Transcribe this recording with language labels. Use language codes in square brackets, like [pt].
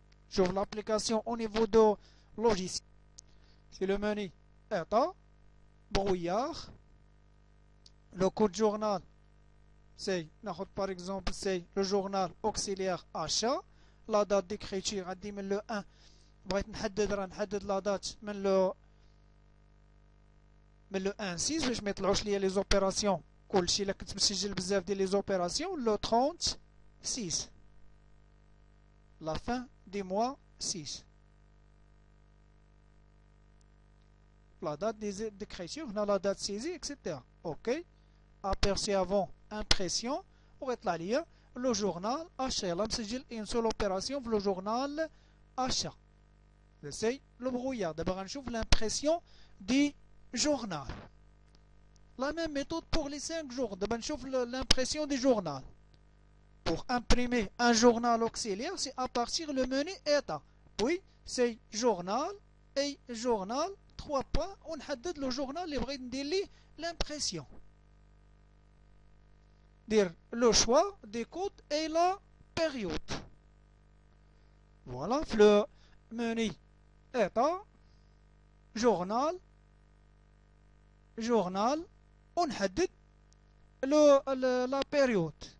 [fr] J'ouvre l'application au niveau de logiciel. C'est le menu état, brouillard. Le code journal, c'est, par exemple, c'est le journal auxiliaire achat. La date d'écriture, [ar] عندي من [fr] le 1. [ar] بغيت نحدد [fr] la date [ar] من [fr] le 1-6 [ar] باش ما يطلعوش ليا [fr] les opérations. [ar] كلشي الا كنت مسجل بزاف ديال [fr] les opérations. Le 36. La fin du mois 6. La date d'écriture, on a la date saisie, etc. OK. Aperçu avant impression. On va lire le journal achat. Là, [ar] مسجل [fr] une seule opération pour le journal achat. C'est le brouillard. D'abord, on trouve l'impression du journal. La même méthode pour les 5 jours. D'abord, on trouve l'impression du journal. Pour imprimer un journal auxiliaire, c'est à partir le menu état. Puis, c'est journal et journal, 3 points. On [ar] حدد [fr] le journal [ar] اللي بغيت ندير ليه [fr] l'impression. Dire le choix des codes et la période. Voilà, le menu état, journal, on [ar] حدد [fr] la période.